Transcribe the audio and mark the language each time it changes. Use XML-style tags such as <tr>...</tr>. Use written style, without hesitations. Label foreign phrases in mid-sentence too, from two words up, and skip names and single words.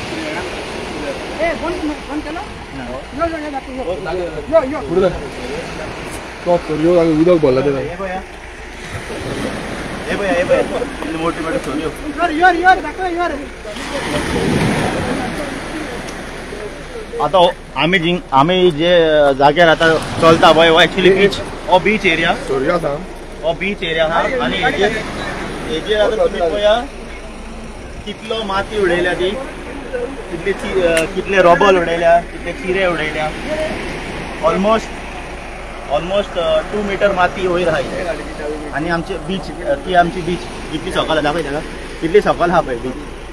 <kok>उदक भरला तें आता आम्ही जे जाग्यार आता चलता पळय, हो</kok> <en>actually beach,</en> <kok>हो</kok> <en>beach area,</en> <kok>हो</kok> <en>beach area</en> <kok>हा. आणि हेजेर आता तुम्ही पळया कितलो माती उडयल्या ती, कितले रबल उडयल्या, कितले चिरे उडयल्या. ऑलमोस्ट 2 मीटर माती वयर आहा. आणि आमचे बीच, ती आमची बीच कितली सकल दाखय ताका, कितली सकल आहा पळय बीच.</kok>